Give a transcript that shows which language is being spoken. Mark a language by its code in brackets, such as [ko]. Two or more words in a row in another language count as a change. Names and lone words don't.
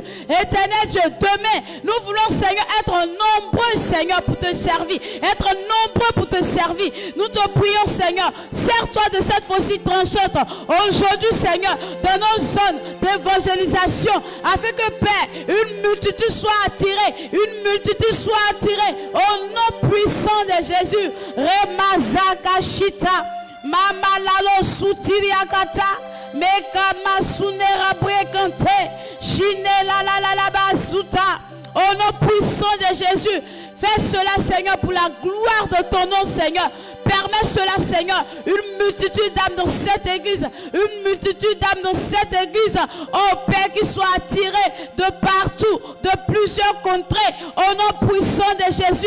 [fr] Éternel Dieu, demain, nous voulons, Seigneur, être nombreux, Seigneur, pour te servir, être nombreux pour te servir. Nous te prions, Seigneur, sers-toi de cette faucille tranchante aujourd'hui, Seigneur, dans nos zones d'évangélisation, afin que, Père, une multitude soit attirée, au nom puissant de Jésus. Remazaka Shita, Mama Lalo Soutiriakata, Meka Masunera Brekante, Shine la Basuta, au nom puissant de Jésus. Fais cela, Seigneur, pour la gloire de ton nom, Seigneur. Permets cela, Seigneur, une multitude d'âmes dans cette église, oh Père, qui soit attirée de partout, de plusieurs contrées, au nom puissant de Jésus.